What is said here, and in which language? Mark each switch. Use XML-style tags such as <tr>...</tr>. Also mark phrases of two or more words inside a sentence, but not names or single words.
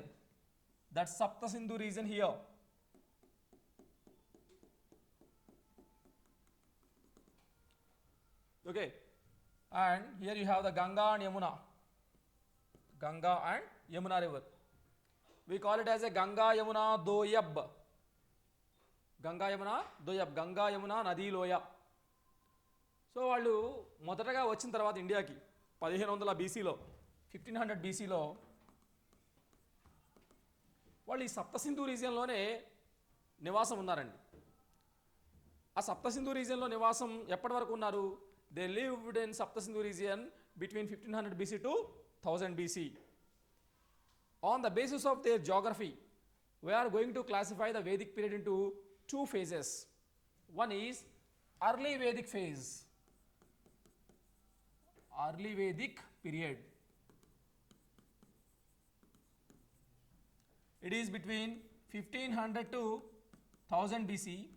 <en>That Sapta Sindhu region here. Okay, and here you have the Ganga and Yamuna. Ganga and Yamuna river. We call it as a Ganga Yamuna Doyab. Ganga Yamuna Doyab. Ganga Yamuna</en> <te>నది లోయ. సో వాళ్ళు మొదటగా వచ్చిన తర్వాత ఇండియాకి 1500 బీసీలో 1500 బీసీలో వాళ్ళు ఈ సప్తసింధు రీజియన్లోనే నివాసం ఉన్నారండి. ఆ సప్తసింధు రీజియన్లో నివాసం ఎప్పటి వరకు ఉన్నారు?</te> <en>They lived in Saptasindhu region between 1500 BC to 1000 BC. On the basis of their geography, we are going to classify the Vedic period into two phases. One is early Vedic phase. Early Vedic period. It is between 1500 to 1000 BC.</en>